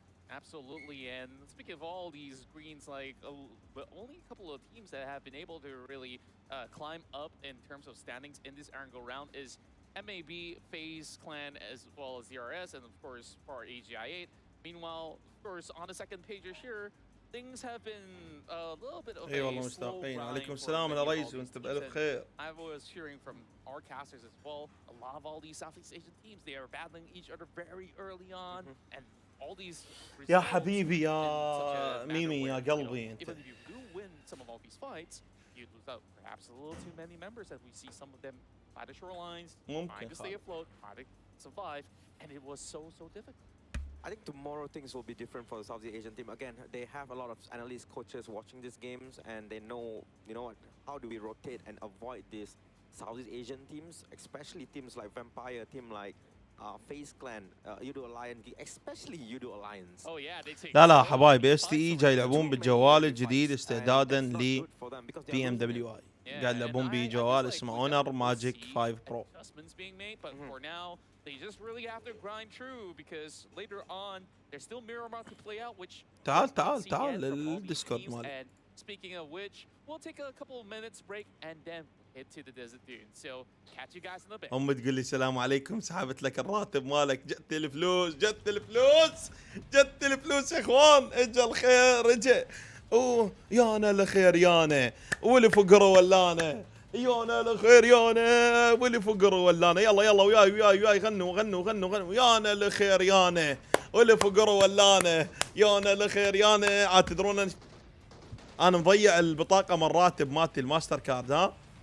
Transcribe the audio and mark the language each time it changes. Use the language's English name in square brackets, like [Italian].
[English] Absolutely, and speaking of all these greens, like but only a couple of teams that have been able to really climb up in terms of standings in this Erangel round is MAB, FaZe Clan, as well as DRS, and of course for AGI8. Meanwhile, of course, on the second page here, things have been a little bit of a slow grind. [Arabic] عليكم السلام يا ريس وانت بألف خير. [English] I was hearing from our casters as well. A lot of all these Southeast Asian teams, they are battling each other very early on, and all these. [Arabic] يا حبيبي يا ميمي يا قلبي انت. [English] Even if you do win some of all these fights, you lose out perhaps a little too many members, and we see some of them by the shorelines, trying to stay afloat, trying to survive, and it was so difficult. I think tomorrow things will be different for the Southeast Asian team. Again, they have a lot of analysts, coaches watching these games, and they know, you know what, how do we rotate and avoid these Southeast Asian teams, especially teams like Vampire, team like FaZe Clan, YOODO Alliance, especially YOODO Alliance. Oh yeah, they take. [Arabic] لا حبايبي STE جاي يلعبون بالجوال الجديد استعدادا ل PMWI. قاعد يلعبون بجوال اسمه اونر ماجيك 5 برو. [English] But for now, they just really have to grind true because later on there's still Miramar to play out, which. [Arabic] تعال للديسكورد مالي. [English] Speaking of which, we'll take a couple of minutes break and then head to the desert dunes. So catch you guys in the bit. [Arabic] أمي تقول لي السلام عليكم سحبت لك الراتب مالك جت الفلوس يا اخوان اجا الخير اجا يانا الخير يانا واللي فقره ولانا يانا الخير يانا واللي فقره ولانا يلا وياي غنوا يانا الخير يانا واللي فقره ولانا يانا الخير يانا عاد تدرون انا مضيع البطاقه من الراتب مالتي الماستر كارد ها